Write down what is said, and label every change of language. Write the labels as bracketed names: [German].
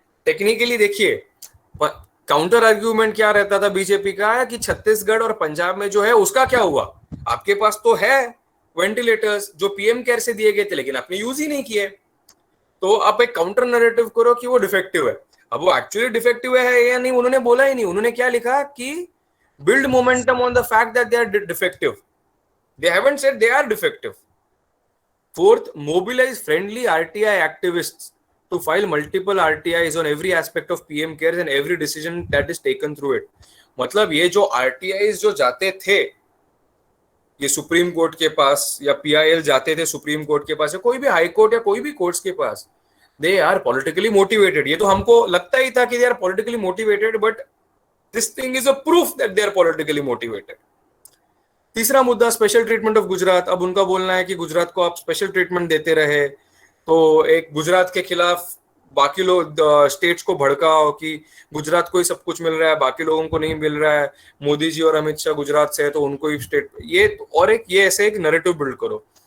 [Hindi] Technically देखिए, counter argument क्या रहता था बीजेपी का कि छत्तीसगढ़ और पंजाब में जो है उसका क्या हुआ, आपके पास तो है वेंटिलेटर्स जो पीएम केयर से दिए गए थे लेकिन आपने यूज ही नहीं किए. तो आप एक काउंटर नैरेटिव करो कि वो डिफेक्टिव है. अब वो एक्चुअली डिफेक्टिव है या नहीं उन्होंने बोला ही नहीं. उन्होंने क्या लिखा कि [English] build momentum on the fact that they are defective. They haven't said they are defective. Fourth, mobilize friendly RTI activists to file multiple RTIs on every aspect of PM cares and every decision that is taken through it. [Hindi] मतलब ये जो RTIs जो जाते थे ये supreme court के पास या PIL जाते थे सुप्रीम कोर्ट के पास या कोई भी हाई कोर्ट या कोई भी कोर्ट्स के पास, [English] they are politically motivated. [Hindi] ये तो हमको लगता ही था कि [English] they are politically motivated, but this thing is a proof that they are politically motivated. [Hindi] तीसरा मुद्दा, स्पेशल ट्रीटमेंट ऑफ गुजरात. अब उनका बोलना है कि गुजरात को आप स्पेशल ट्रीटमेंट देते रहे, तो एक गुजरात के खिलाफ बाकी लोग स्टेट्स को भड़काओ कि गुजरात को ही सब कुछ मिल रहा है, बाकी लोगों को नहीं मिल रहा है, मोदी जी और अमित शाह गुजरात से है तो उनको ही स्टेट, ये और एक ये ऐसे एक नैरेटिव बिल्ड करो.